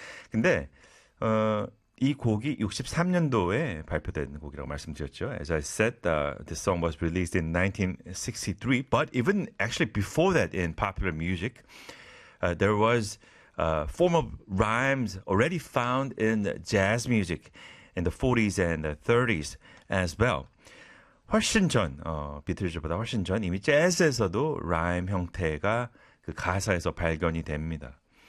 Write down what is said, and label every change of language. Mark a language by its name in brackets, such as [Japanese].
[Korean] 근데 이 곡이 63년도에 발표된 곡이라고 말씀드렸죠. [English] As I said, the song was released in 1963. But even actually before that, in popular music, there was a form of rhymes already found in jazz music in the 40s and the 30s as well. [Korean] 훨씬 전, 비틀즈보다 훨씬 전 이미 재즈에서도 라임 형태가 그 가사에서 발견이 됩니다.